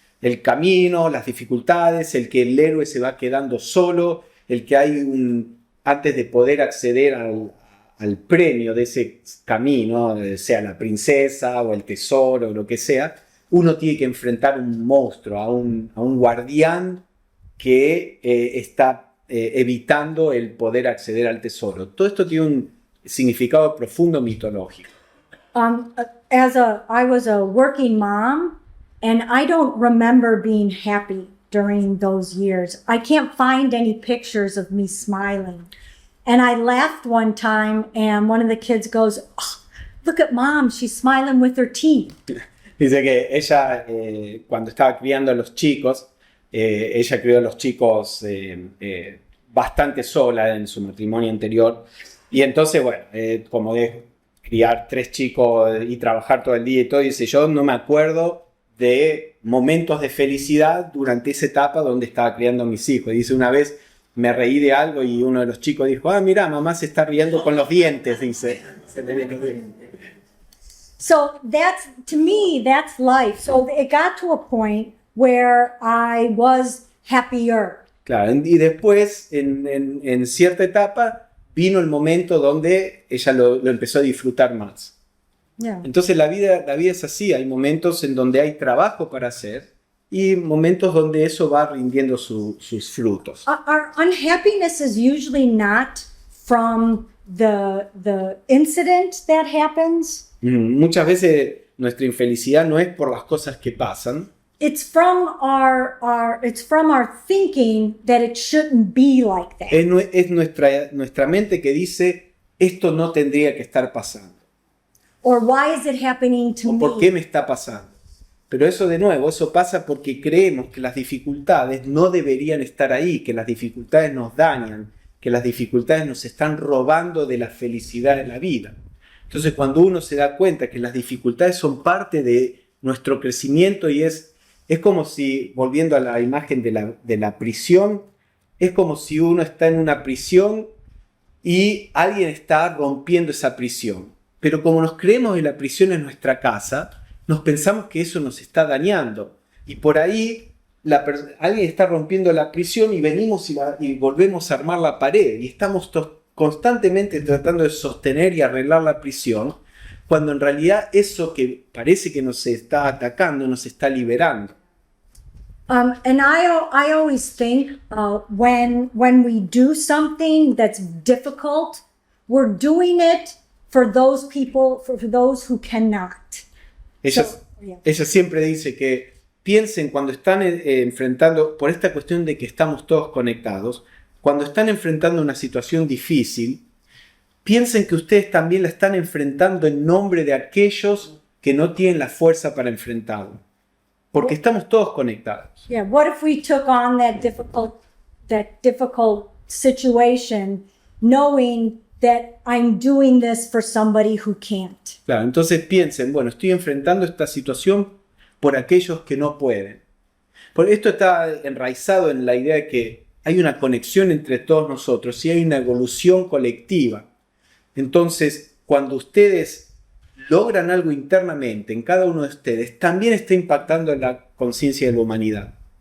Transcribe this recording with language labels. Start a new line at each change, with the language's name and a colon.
Spanish: El camino, las dificultades, el que el héroe se va quedando solo, el que antes de poder acceder al premio de ese camino, sea la princesa o el tesoro o lo que sea, uno tiene que enfrentar un monstruo, a un guardián que está evitando el poder acceder al tesoro. Todo esto tiene un significado profundo mitológico.
English: I was a working mom, and I don't remember being happy during those years. I can't find any pictures of me smiling. And I laughed one time, and one of the kids goes, "Oh, look at mom, she's smiling with her teeth."
Spanish: Dice que ella, cuando estaba criando a los chicos, ella crió a los chicos bastante sola en su matrimonio anterior. Y entonces, bueno, como de criar 3 chicos y trabajar todo el día y todo, dice, yo no me acuerdo de momentos de felicidad durante esa etapa donde estaba criando a mis hijos. Dice, una vez me reí de algo y uno de los chicos dijo, mira, mamá se está riendo con los dientes, dice.
English: So that's, to me, that's life. So it got to a point where I was happier.
Spanish: Claro, y después, en cierta etapa, vino el momento donde ella lo empezó a disfrutar más.
English: Yeah.
Spanish: Entonces la vida es así, hay momentos en donde hay trabajo para hacer y momentos donde eso va rindiendo sus frutos.
English: Our unhappiness is usually not from the incident that happens.
Spanish: Muchas veces nuestra infelicidad no es por las cosas que pasan,
English: It's from our thinking that it shouldn't be like that.
Spanish: es nuestra mente que dice, esto no tendría que estar pasando.
English: Or why is it happening to
Spanish: ¿O por qué
English: me?
Spanish: me está pasando? Pero eso de nuevo, eso pasa porque creemos que las dificultades no deberían estar ahí, que las dificultades nos dañan, que las dificultades nos están robando de la felicidad de la vida. Entonces cuando uno se da cuenta que las dificultades son parte de nuestro crecimiento y es como si, volviendo a la imagen de la prisión, es como si uno está en una prisión y alguien está rompiendo esa prisión. Pero como nos creemos que la prisión es nuestra casa, nos pensamos que eso nos está dañando. Y por ahí alguien está rompiendo la prisión y venimos y volvemos a armar la pared. Y estamos constantemente tratando de sostener y arreglar la prisión, cuando en realidad eso que parece que nos está atacando, nos está liberando.
English: And I always think when we do something that's difficult, we're doing it for those people, for those who cannot.
Spanish: Ella
English: Yeah.
Spanish: siempre dice que piensen cuando están enfrentando, por esta cuestión de que estamos todos conectados, cuando están enfrentando una situación difícil, piensen que ustedes también la están enfrentando en nombre de aquellos que no tienen la fuerza para enfrentarlo. Porque estamos todos conectados.
English: Yeah. What if we took on that difficult situation, knowing that I'm doing this for somebody who can't?
Spanish: Claro, entonces piensen, bueno, estoy enfrentando esta situación por aquellos que no pueden. Porque esto está enraizado en la idea de que hay una conexión entre todos nosotros y hay una evolución colectiva. Entonces, cuando ustedes logran algo internamente en cada uno de ustedes, también está impactando en la conciencia de la humanidad.